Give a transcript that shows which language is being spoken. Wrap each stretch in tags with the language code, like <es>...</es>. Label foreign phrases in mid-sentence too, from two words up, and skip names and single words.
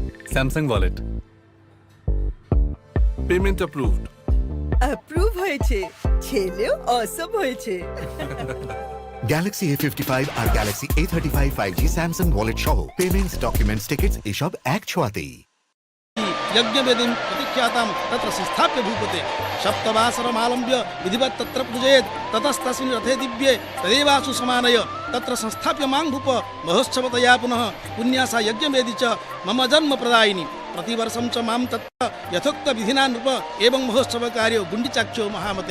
<bn>স্যামসাং ওয়ালেট।</bn> <en>payment approved.</en> <bn>অ্যাপ্রুভ হয়েছে, ছেলেও অসম হয়েছে। গ্যালাক্সি A55 আর গ্যালাক্সি A35 5G স্যামসাং ওয়ালেট সহ</bn> <en>payments, documents, tickets</en> <bn>এসব এক ছোঁয়াতেই।</bn> <sa>यज्ञवेदीं प्रतिख्यातां तत्र संस्थाप्य भूपते सप्तवासरमालम्ब्य विधिवत् तत्र पूजयेत् ततस्तस्मिन् रथे दिव्ये तदेवासु समानय तत्र संस्थाप्य मां भूप महोत्सवतया पुनः पुण्यासा यज्ञवेदी च मम जन्म प्रदायिनी प्रतिवर्षं च मां तत्र यथोक्त विधिना नृप एवं महोत्सव कार्यो गुण्डिचाक्षो महामते।</sa>